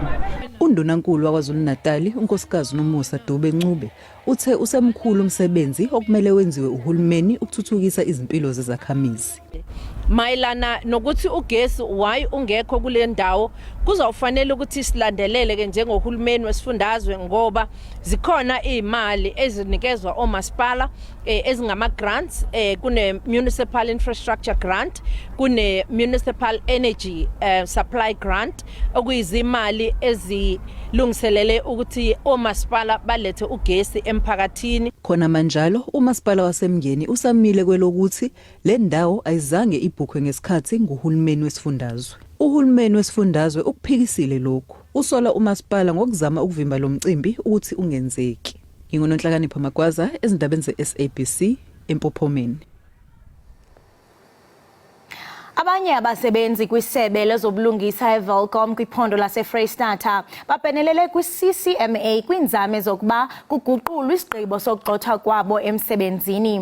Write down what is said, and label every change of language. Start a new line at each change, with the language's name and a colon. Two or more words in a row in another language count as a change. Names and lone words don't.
Zulu: Undunankulu waKwaZulu-Natal unkosikazi Nomusa Dube Ncube uthe usemkhulu umsebenzi okumele wenziwe uhulumeni ukuthuthukisa izimpilo zezakhamizi. Mayelana nokuthi ugesi why ungekho kule ndawo kuzofanele ukuthi silandelele ke njengohulumeni wesifundazwe ngoba zikhona imali ezinikezwa omasipala ezingama grants kune
English: municipal infrastructure grant
Zulu: kune
English: municipal energy supply grant
Zulu: okuyizimali ezilungiselele ukuthi omasipala balethe ugesi emphakathini. Khona manjalo umasipala waseMngeni usamile kwelokuthi le ndawo ayizange ibhukhwe ngesikhathi nguhulumeni wesifundazwe. Uhulumeni wesifundazwe ukuphikisile lokhu. Usola umasipala ngokuzama ukuvimba lo mcimbi ukuthi ungenzeki. Ngingononhlakanipho Magwaza ezindabeni ze-SABC eMpophomeni.
Xhosa: Abanye abasebenzi kwisebe lezobulungisa eVelcom kwiphondo laseFreystata bapenelele kwi-CCMA kwinzame zokuba kuguqulwe isigqibo sokugxothwa kwabo emsebenzini.